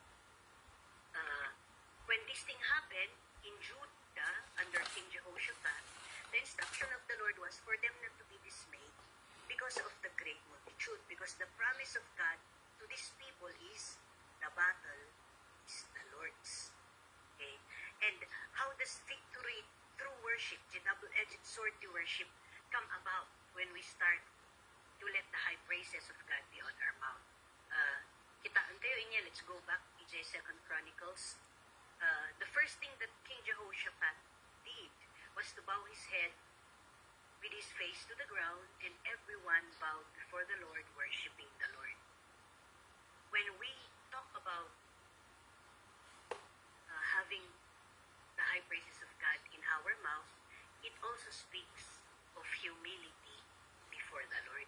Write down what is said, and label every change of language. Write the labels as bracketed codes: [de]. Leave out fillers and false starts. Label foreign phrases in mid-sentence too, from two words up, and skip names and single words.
[en] When this thing happened in Judah under King Jehoshaphat, the instruction of the Lord was for them not to be dismayed because of the great multitude, because the promise of God to these people is the battle is the Lord's. Okay? And how does victory through worship, the double-edged sword to worship, come about when we start to let the high praises of God be on our mouth? [ilo] Kitaan tayo inya, [en] let's go back to 2 Chronicles. The first thing that King Jehoshaphat did was to bow his head with his face to the ground, and everyone bowed before the Lord, worshiping the Lord. When we talk about having the high praises of God in our mouth, it also speaks of humility before the Lord.